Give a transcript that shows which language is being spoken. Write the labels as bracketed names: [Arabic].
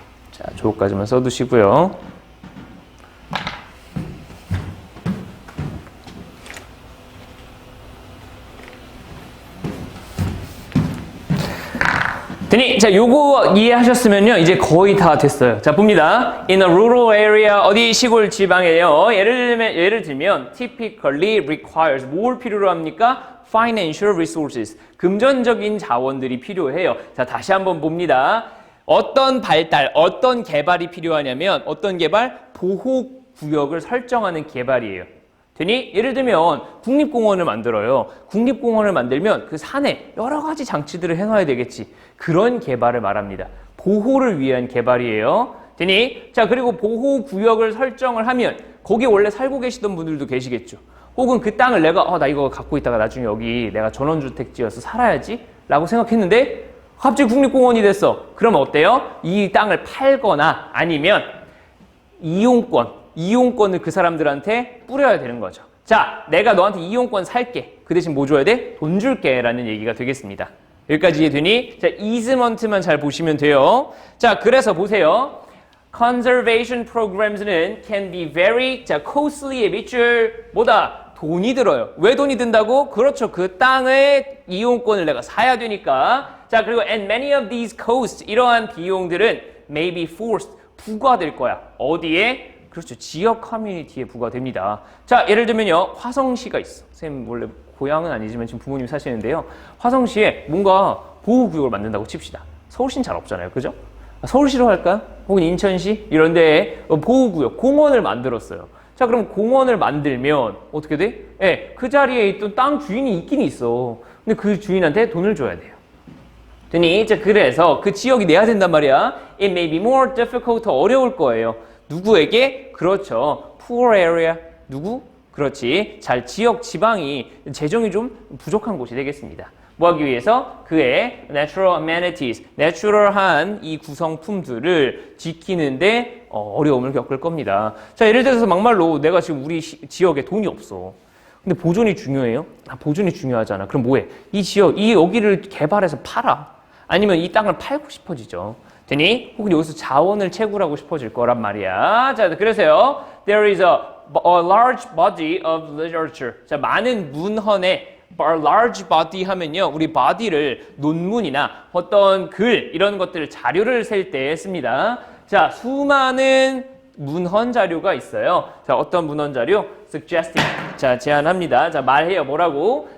[Korean] 자, 저거까지만 써두시고요. 자, 요거 이해하셨으면요, 이제 거의 다 됐어요. 자, 봅니다. [English] In a rural area, [Korean] 어디 시골 지방에요. 예를 들면, [English] typically requires, [Korean] 뭘 필요로 합니까? [English] Financial resources, [Korean] 금전적인 자원들이 필요해요. 자, 다시 한번 봅니다. 어떤 발달, 어떤 개발이 필요하냐면, 어떤 개발? 보호구역을 설정하는 개발이에요. 되니? 예를 들면 국립공원을 만들어요. 국립공원을 만들면 그 산에 여러 가지 장치들을 해놔야 되겠지. 그런 개발을 말합니다. 보호를 위한 개발이에요. 되니? 자, 그리고 보호구역을 설정을 하면 거기 원래 살고 계시던 분들도 계시겠죠. 혹은 그 땅을 내가 나 이거 갖고 있다가 나중에 여기 내가 전원주택 지어서 살아야지 라고 생각했는데 갑자기 국립공원이 됐어. 그러면 어때요? 이 땅을 팔거나 아니면 이용권을 그 사람들한테 뿌려야 되는 거죠. 자, 내가 너한테 이용권 살게. 그 대신 뭐 줘야 돼? 돈 줄게 라는 얘기가 되겠습니다. 여기까지 이해되니? 자, easement만 잘 보시면 돼요. 자, 그래서 보세요. [English] Conservation programs는 can be very, 자, costly의 [Korean] 밑줄 뭐다? 돈이 들어요. 왜 돈이 든다고? 그렇죠. 그 땅의 이용권을 내가 사야 되니까. 자, 그리고 [English] and many of these costs, [Korean] 이러한 비용들은 [English] may be forced, [Korean] 부과될 거야. 어디에? 그렇죠. 지역 커뮤니티에 부과됩니다. 자, 예를 들면요. 화성시가 있어. 선생님 원래 고향은 아니지만 지금 부모님이 사시는데요. 화성시에 뭔가 보호구역을 만든다고 칩시다. 서울시는 잘 없잖아요. 그죠? 서울시로 할까요? 혹은 인천시? 이런 데에 보호구역, 공원을 만들었어요. 자, 그럼 공원을 만들면 어떻게 돼? 네, 그 자리에 있던 땅 주인이 있긴 있어. 근데 그 주인한테 돈을 줘야 돼요. 되니? 자, 그래서 그 지역이 내야 된단 말이야. [English] It may be more difficult, [Korean] 더 어려울 거예요. 누구에게? 그렇죠. [English] poor area. [Korean] 누구? 그렇지. 지역 지방이 재정이 좀 부족한 곳이 되겠습니다. 뭐 하기 위해서? 그의 [English] natural amenities, [Korean] 내추럴한 이 구성품들을 지키는데 어려움을 겪을 겁니다. 자, 예를 들어서 막말로 내가 지금 우리 지역에 돈이 없어. 근데 보존이 중요해요? 보존이 중요하잖아. 그럼 뭐해? 이 지역, 여기를 개발해서 팔아. 아니면 이 땅을 팔고 싶어지죠. 되니? 혹은 여기서 자원을 채굴하고 싶어질 거란 말이야. 자, 그래서요. [English] There is a large body of literature. [Korean] 자, 많은 문헌에 [English] large body [Korean] 하면요. 우리 body를 논문이나 어떤 글 이런 것들을 자료를 셀 때 씁니다. 자, 수많은 문헌 자료가 있어요. 자, 어떤 문헌 자료? Suggesting. 자, 제안합니다. 자, 말해요. 뭐라고?